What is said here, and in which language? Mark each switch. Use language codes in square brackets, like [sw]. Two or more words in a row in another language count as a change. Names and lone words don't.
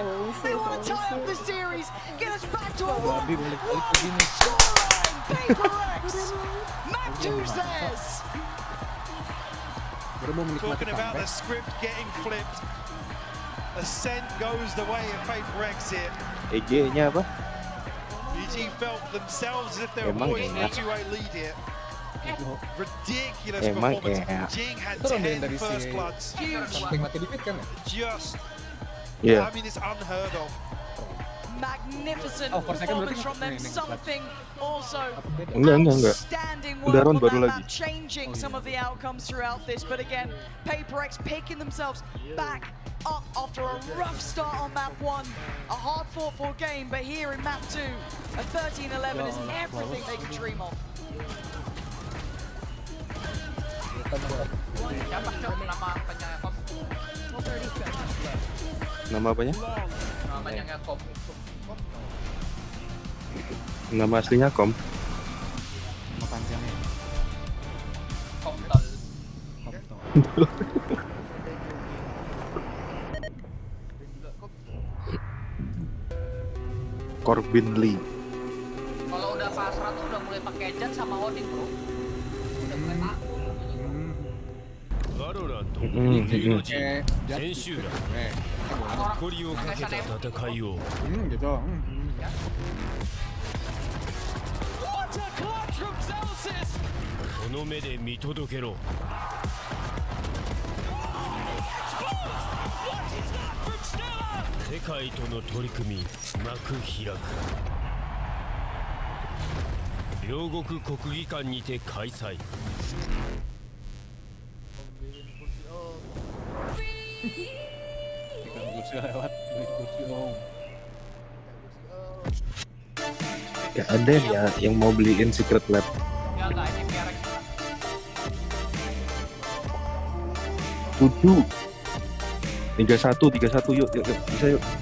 [en] They want to tie up the series, get us back to a 1-1 scoreline. Paper X. Map 2's theirs. Talking about the script getting flipped. Ascent goes the way of Paper X here. [id] EG-nya apa? [en] EG felt themselves as if they were poised in a 2-way lead here. Ridiculous performance. Jing had 10 first bloods. Huge. Just, I mean, it's unheard of. Magnificent performance from them. Something also [id] Enggak. [en] outstanding [id] Udah [en] work round on [id] baru [en] that map, [id] lagi. [en] changing some of the outcomes throughout this. But again, Paper X picking themselves back up after a rough start on map 1. A hard-fought-for game, but here in map 2, a 13-11 is everything they could dream of. [id] Nama apanya? Namanya Kom. Nama aslinya Kom. Nama panjangnya. Komtol. Corbin Lee. Kalau udah pasrah tuh udah mulai pakai jet sama Odin, bro. Udah mulai takut. [ja] バロラント千秋楽誇りをかけた戦いを その目で見届けろ世界との取り組み幕開く両国国技館にて開催 [id] Gak ada ya yang mau beliin Secret Lab. Ya enggak, ini biar 7 31 yuk bisa yuk.